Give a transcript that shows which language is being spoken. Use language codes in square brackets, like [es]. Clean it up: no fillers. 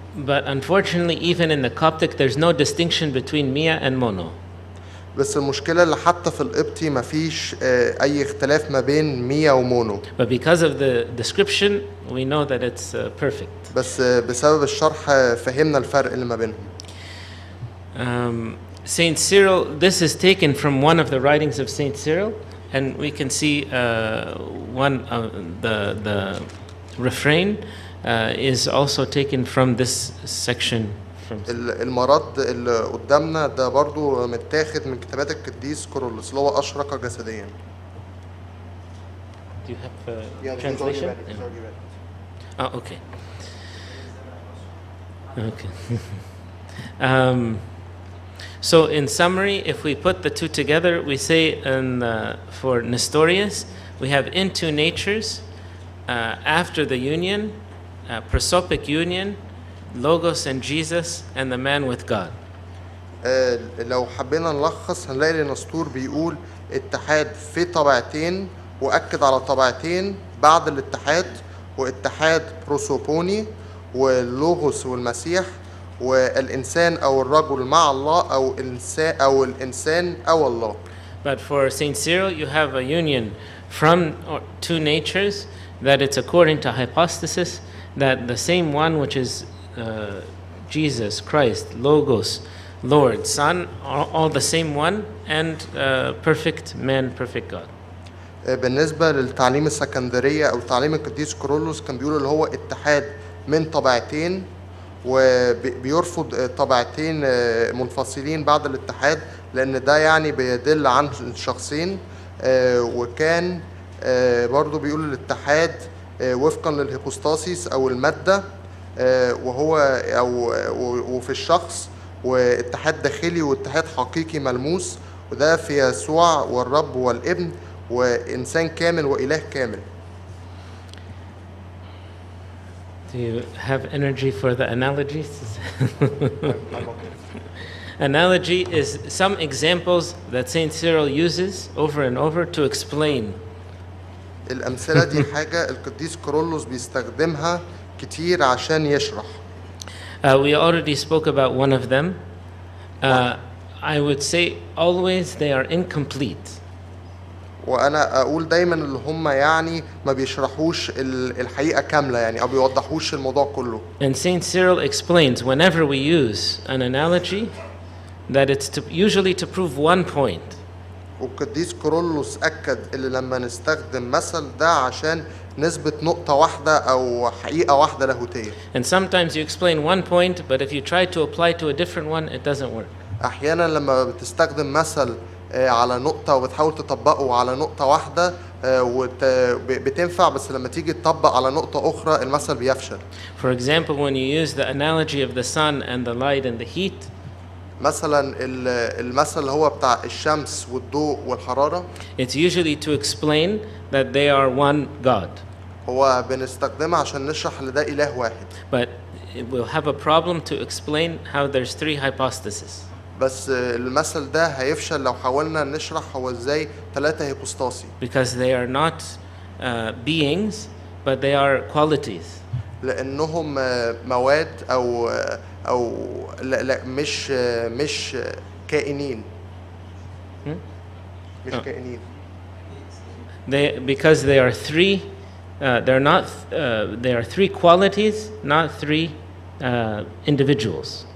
[en] But unfortunately, even in the Coptic, there's no distinction between Mia and Mono. [ar] بس المشكلة اللي حتى في القبطي مفيش أي اختلاف ما بين ميا ومونو. [en] But because of the description, we know that it's perfect. [ar] بس بسبب الشرح فهمنا الفرق اللي ما بينهم. [en] Saint Cyril, this is taken from one of the writings of Saint Cyril, and we can see one of the refrain is also taken from this section. [ar] المرض اللي قدامنا ده برضو متاخد من كتابات القديس كيرلس اللي هو أشرق جسديا. [en] Do you have translation? Oh, okay. Okay. So in summary, if we put the two together, we say for Nestorius, we have in two natures after the union, prosopic union, Logos and Jesus, and the man with God. [ar] لو حبينا نلخص هنلاقي النسطور بيقول اتحاد في طبيعتين وأكد على طبيعتين بعد الاتحاد واتحاد بروسوبوني واللوغوس والمسيح والإنسان أو الرجل مع الله أو الإنسان أو الله. [en] But for Saint Cyril, you have a union from two natures, that it's according to hypostasis, that the same one, which is Jesus Christ, Logos, Lord, Son, all the same one, and perfect man, perfect God. [ar] بالنسبة للتعليم السكندرية أو تعليم القديس كيرلس كان بيقول اللي هو اتحاد من طبيعتين وبيرفض طبيعتين منفصلين بعد الاتحاد لأن ده يعني بيدل عن شخصين وكان برضو بيقول الاتحاد وفقا للهيبوستاسيس أو المادة وهو وفي الشخص واتحاد داخلي واتحاد حقيقي ملموس وده في يسوع والرب والابن وإنسان كامل وإله كامل. [en] Do you have energy for the analogies? Analogy is some examples that Saint Cyril uses over and over to explain. [ar] الأمثلة دي حاجة القديس كيرلس بيستخدمها كتير عشان يشرح. [en] We already spoke about one of them. I would say always they are incomplete. [ar] وأنا أقول دايما اللي هم يعني ما بيشرحوش الحقيقة كاملة يعني أو بيوضحوش الموضوع كله. [en] And Saint Cyril explains whenever we use an analogy that it's usually to prove one point. [ar] والقديس كيرلس أكد اللي لما نستخدم مثل ده عشان نثبت نقطة واحدة أو حقيقة واحدة لاهوتية. [en] And sometimes you explain one point, but if you try to apply to a different one, it doesn't work. [ar] أحيانا لما بتستخدم مثل على نقطة وبتحاول تطبقه على نقطة واحدة بتنفع، بس لما تيجي تطبق على نقطة أخرى المثل بيفشل. [en] For example, when you use the analogy of the sun and the light and the heat, [ar] مثلا المثل اللي هو بتاع الشمس والضوء والحرارة، [en] it's usually to explain that they are one God. [ar] هو بنستخدمها عشان نشرح ان ده إله واحد. [en] But we'll have a problem to explain how there's three hypostases. [ar] بس المثل ده هيفشل لو حاولنا نشرح هو ازاي 3 هيبوستاسي. [en] Because they are not beings, but they are qualities. [ar] لأنهم مواد أو لا مش كائنين. مش كائنين. [en] Because they are three, they're not. They are three qualities, not three individuals.